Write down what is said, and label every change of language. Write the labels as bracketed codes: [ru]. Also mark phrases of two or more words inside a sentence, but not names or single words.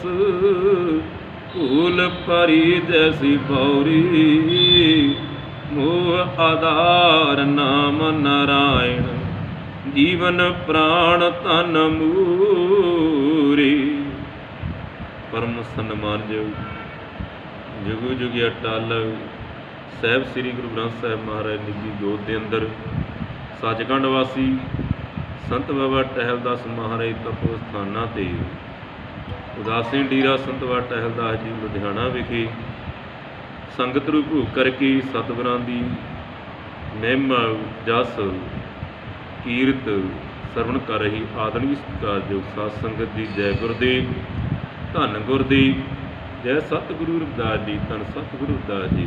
[hi] फूल परी जैसी बौरी, मोह आधार नाम नारायण। जीवन प्राण तन मूरी। [pa] ਪਰਮ ਸਨਮਾਨਯੋਗ ਜੁਗੁ ਜੁਗੀ ਅਟੱਲ ਸਾਹਿਬ ਸ੍ਰੀ ਗੁਰੂ ਗ੍ਰੰਥ ਸਾਹਿਬ ਮਹਾਰਾਜ ਨਿੱਜੀ ਗੋਦ ਦੇ ਅੰਦਰ ਸੱਚਖੰਡ ਵਾਸੀ ਸੰਤ ਬਾਬਾ ਟਹਿਲਦਾਸ ਮਹਾਰਾਜ ਤਪੋ ਸਥਾਨਾਂ 'ਤੇ ਉਦਾਸੀ ਡੇਰਾ ਸੰਤ ਬਾਬਾ ਟਹਿਲਦਾਸ ਜੀ ਲੁਧਿਆਣਾ ਵਿਖੇ ਸੰਗਤ ਰੂਪ ਭੋਗ ਕਰਕੇ ਸਤਿਗੁਰਾਂ ਦੀ ਮਹਿਮਾ ਜਸ ਕੀਰਤ ਸਰਵਣ ਕਰ ਰਹੀ ਆਦਰਣੀ ਸਤਿਕਾਰਯੋਗ ਸਾਧ ਸੰਗਤ ਦੀ ਜੈ ਗੁਰਦੇਵ, ਧੰਨ ਗੁਰਦੇਵ, ਜੈ ਸਤਿਗੁਰੂ ਰਵਿਦਾਸ ਜੀ, ਧੰਨ ਸਤਿਗੁਰੂ ਰਵਿਦਾਸ ਜੀ।